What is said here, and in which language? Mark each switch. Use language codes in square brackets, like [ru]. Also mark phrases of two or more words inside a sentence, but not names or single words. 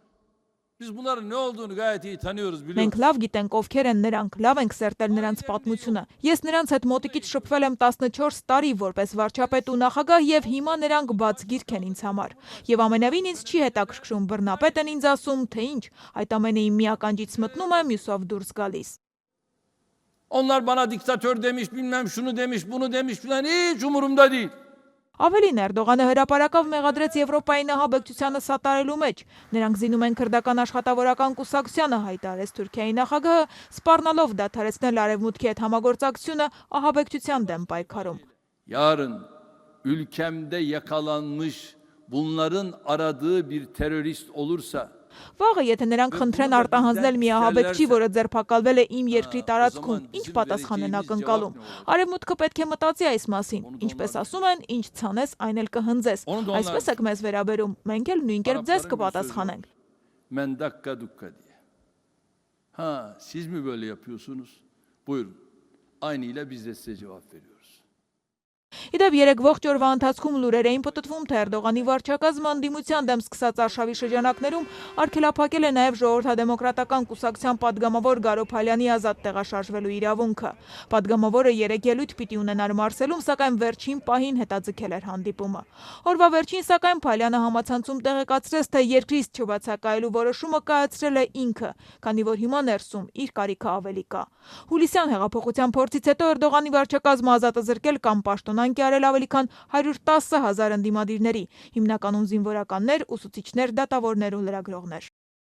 [hy] Մենք լավ գիտենք ովքեր են նրանք, լավ ենք սերտել նրանց պատմությունը։ Ես նրանց հետ մոտիկից շփվել եմ 14 տարի որպես վարչապետ ու նախագահ եւ հիմա նրանք բաց գիրք են ինձ համար։ Եվ ամենևին ինձ չի հետաքրքրում բռնապետ են ինձ ասում, թե ինչ, այդ ամենը իմ մի ականջից մտնում է, մյուսով դուրս գալիս։ [tr] Onlar bana diktatör demiş, bilmem şunu demiş, bunu demiş filan, hiç umurumda değil. [hy] Ավելին Էրդողանը հրապարակավ մեղադրեց Եվրոպայի ահաբեկչությանը սատարելու մեջ։ Նրանք զինում են քրդական աշխատավորական կուսակցությանը, հայտարարեց Թուրքիայի նախագահը, սպառնալով դադարեցնել Արևմուտքի հետ համագործակցությունը ահաբեկչության դեմ պայքարում։ [tr] Yarın ülkemde yakalanmış bunların aradığı bir terörist olursa [hy] Վաղը, եթե նրանք խնդրեն արտահանձնել մի ահաբեկչի, որը ձերբակալվել է իմ երկրի տարածքում, ինչ պատասխան են ակնկալում։ Արևմուտքը պետք է մտածի այս մասին։ Ինչպես ասում են, ինչ ցանես, այն էլ կհնձես։ Այսպես եք մեզ վերաբերում, մենք էլ նույն կերպ ձեզ կպատասխանենք։ [tr] Men dakika dukka diye. Ha, siz mi böyle yapıyorsunuz? Buyurun. Aynıyla biz de size cevap veriyoruz. [hy] Իդեպ երեք ողջ օրվա ընթացքում լուրեր էին պտտվում, թե Էրդողանի վարչակազմը ընդդիմության դեմ սկսած արշավի շրջանակներում արգելափակել է նաև ժողովրդադեմոկրատական կուսակցության պատգամավոր Գարո Փայլյանի ազատ տեղաշարժվելու իրավունքը։ Պատգամավորը երեկ ելույթ պիտի ունենար Մարսելում, սակայն վերջին պահին հետաձգել էր հանդիպումը։ Օրվա վերջին սակայն Փայլյանը համացանցում տեղեկացրեց, թե երկրից չբացակայելու որոշումը կայացրել է ինքը, քանի որ հիմա ներսում իր կարիքը ավելի կա։ Հուլիսյան հեղափոխության փորձից հետո Էրդողանի վարչակազմը ազատ է զրկել կամ պաշտոնանկ է արել ավելի քան 110,000 ընդդիմադիրների, հիմնականում զինվորականներ, ուսուցիչներ, դատավորներ ու լրագրողներ։